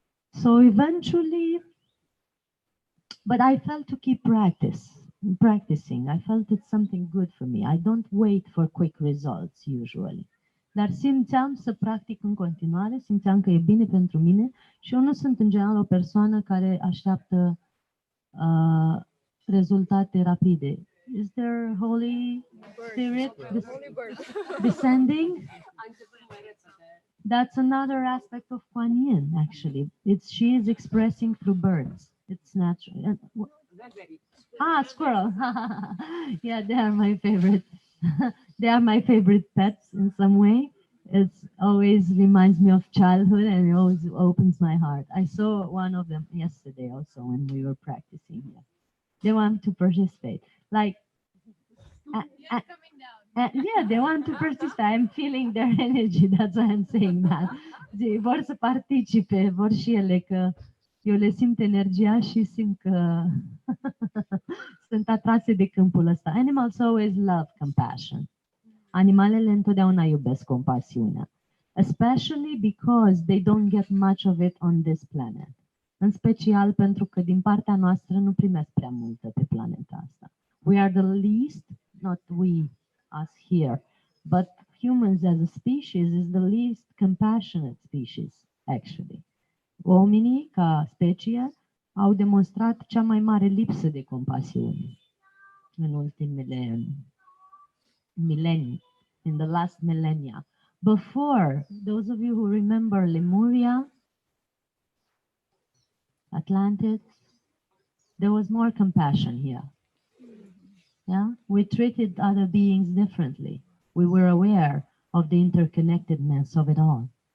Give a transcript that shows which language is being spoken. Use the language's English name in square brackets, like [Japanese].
[English] So eventually, but I felt to keep practicing. I felt it's something good for me. I don't wait for quick results usually. [Romanian] Dar simțeam să practic în continuare, simțeam că e bine pentru mine și eu nu sunt în general o persoană care așteaptă rezultate rapide. [English] Is there Holy Spirit descending? That's another aspect of Quan Yin, actually. She is expressing through birds. It's natural. Squirrel. Yeah, they are my favorite. They are my favorite pets in some way. It always reminds me of childhood and it always opens my heart. I saw one of them yesterday also when we were practicing here. They want to participate. Like, yeah, they want to participate. I'm feeling their energy. That's why I'm saying that. [Romanian] Vor să participe, vor și ele, că eu le simt energia și simt că sunt atrase de câmpul ăsta. [English] Animals always love compassion. [Romanian] Animalele întotdeauna iubesc compasiunea. [English] Especially because they don't get much of it on this planet. [Romanian] În special pentru că din partea noastră nu primesc prea multă pe planeta asta. [English] We are the least, not we, us here, but humans as a species is the least compassionate species, actually. [Romanian] Oamenii, ca specie, au demonstrat cea mai mare lipsă de compasiune în ultimele milenii, [English] in the last millennia. Before, those of you who remember Lemuria, Atlantis, there was more compassion here. Yeah, we treated other beings differently. We were aware of the interconnectedness of it all.